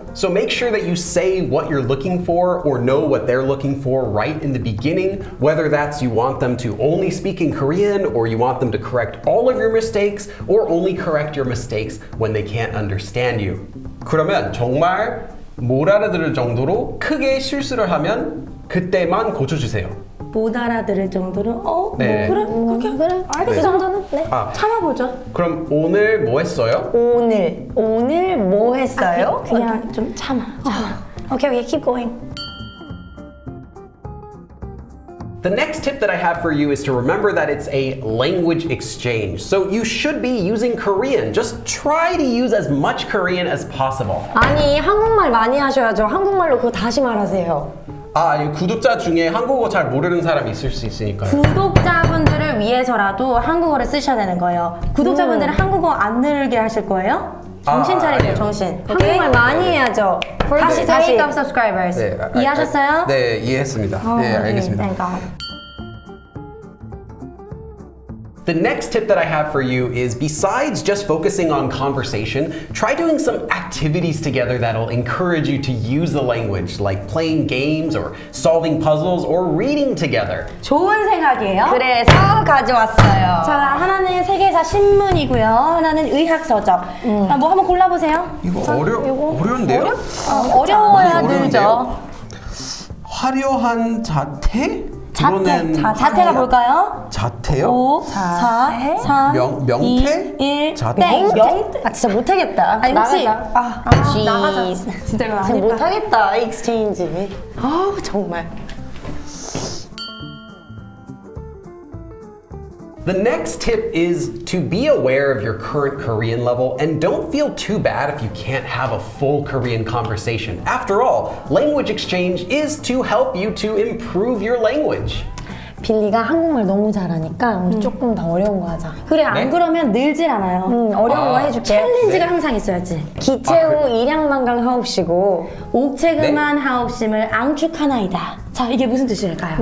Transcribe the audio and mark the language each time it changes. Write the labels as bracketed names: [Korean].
[English] So make sure that you say what you're looking for or know what they're looking for right in the beginning, whether that's you want them to only speak in Korean or you want them to correct all of your mistakes or only correct your mistakes when they can't understand you. [Korean] 그러면 정말 못 알아들을 정도로 크게 실수를 하면 그때만 고쳐주세요. 못 알아들을 정도로 네. 뭐 그래 알겠어. 그 정도는? 네. 참아보죠. 그럼 오늘 뭐 했어요? 오늘 뭐 했어요? 그냥 좀 참아. [English] Okay, keep going. The next tip that I have for you is to remember that it's a language exchange. So you should be using Korean. Just try to use as much Korean as possible. [Korean] 아니, 한국말 많이 하셔야죠. 한국말로 그거 다시 말하세요. 이 구독자 중에 한국어 잘 모르는 사람이 있을 수 있으니까요. 구독자분들을 위해서라도 한국어를 쓰셔야 되는 거예요. 구독자분들은 한국어 안 늘게 하실 거예요? 정신 차리세요, 아니에요. 정신. 한국말 많이 해야죠. 다시 [English] sake of subscribers. [Korean] 이해하셨어요? 네, 이해했습니다. 네, 알겠습니다. [English] Thank God. The next tip that I have for you is besides just focusing on conversation, try doing some activities together that'll encourage you to use the language, like playing games or solving puzzles or reading together. [Korean] 좋은 생각이에요. 그래서 가져왔어요. 자, 하나는 세계사 신문이고요. 하나는 의학서적. 뭐 한번 골라보세요. 이거 어려운데요? 어려워야 어려운데요? 늘죠. 화려한 자태? 자태가 뭘까요? 자태요? 5, 4, 3, 명태? 2, 1, 자태? 땡! 진짜 못하겠다. 아니, 혹시 나가자. 진짜 이거 진짜 못하겠다, 익스체인지. 정말. [English] The next tip is to be aware of your current Korean level and don't feel too bad if you can't have a full Korean conversation. After all, language exchange is to help you to improve your language. [Korean] 빌리가 한국말 너무 잘하니까 오늘 조금 더 어려운 거 하자. 그래, 안 그러면 늘질 않아요. 어려운 거 해줄게. 챌린지가 항상 있어야지. 기체후 일양만강 하옵시고 옥체금한 하옵심을 앙축하나이다. 자, 이게 무슨 뜻일까요?